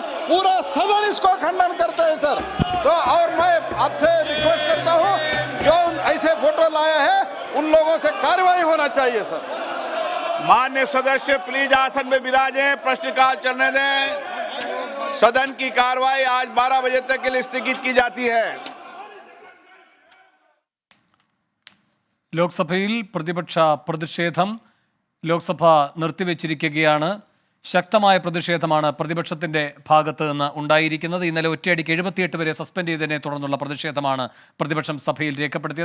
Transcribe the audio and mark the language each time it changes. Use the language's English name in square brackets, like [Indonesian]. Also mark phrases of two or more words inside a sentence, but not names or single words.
[Hindi] पूरा सदन इसको खंडन करते हैं सर। तो और मैं आपसे रिक्वेस्ट करता हूँ, जो ऐसे फोटो लाया है उन लोगों से कार्रवाई होना चाहिए सर। मान्य सदस्य प्लीज आसन में विराजें, प्रश्नकाल चलने दें। सदन की कार्रवाई आज 12 बजे तक के लिए स्थगित की जाती है। [Malayalam] ലോക്സഭയിൽ പ്രതിപക്ഷ പ്രതിഷേധം ലോക്സഭ നിർത്തിവെച്ചിരിക്കുകയാണ്. ശക്തമായ പ്രതിഷേധമാണ് പ്രതിപക്ഷത്തിന്റെ ഭാഗത്ത് നിന്ന് ഉണ്ടായിരിക്കുന്നത്. ഇന്നലെ ഒറ്റയടിക്ക് 78 വരെ സസ്പെൻഡ് ചെയ്തതിനെ തുടർന്നുള്ള പ്രതിഷേധമാണ് പ്രതിപക്ഷം സഭയിൽ രേഖപ്പെടുത്തിയത്.